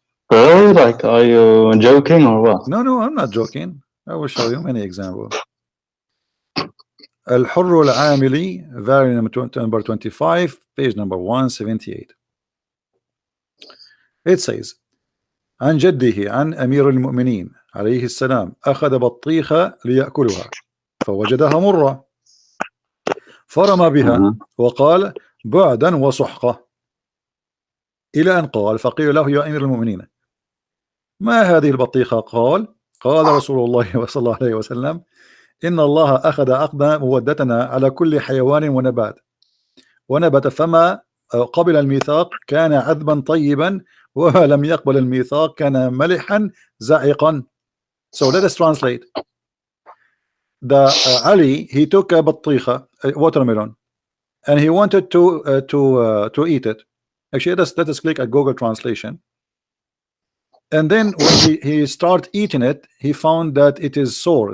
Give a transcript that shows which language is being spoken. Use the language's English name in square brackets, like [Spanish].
[English] Really? Like, are you joking or what? No, I'm not joking. I will show you many examples. الحر العاملي, variant number 25, page number 178. It says [Arabic] عن جده عن أمير المؤمنين عليه السلام أخذ بطيخة ليأكلها فوجدها مرة فرمى بها وقال بعدا وسحقة إلى أن قال فقيل له يا أمير المؤمنين ما هذه البطيخة؟ قال رسول الله صلى الله عليه وسلم إن الله أخذ عقد مودتنا على كل حيوان ونبت فما قبل الميثاق كان عذبا طيبا وما لم يقبل الميثاق كان ملحا زعقا. [English] So let us translate. Ali, he took a بطيخة, watermelon, and he wanted to eat it. Actually, let us click at Google Translation. And then when he started eating it, he found that it is sour.